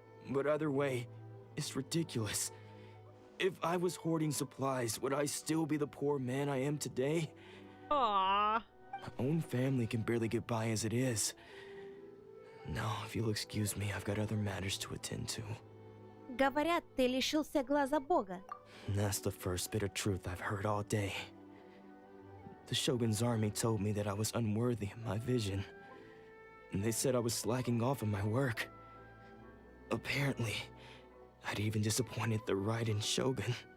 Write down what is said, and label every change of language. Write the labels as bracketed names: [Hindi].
[English] But either way, it's ridiculous. If I was hoarding supplies, would I still be the poor man I am today? Aww. My own family can barely get by as it is. Now, if you'll excuse me, I've got other matters to attend to. [Russian] Говорят, ты лишился глаза Бога. [English] And that's the first bit of truth I've heard all day. The Shogun's army told me that I was unworthy of my vision. And they said I was slacking off in my work. Apparently, I'd even disappointed the Raiden Shogun.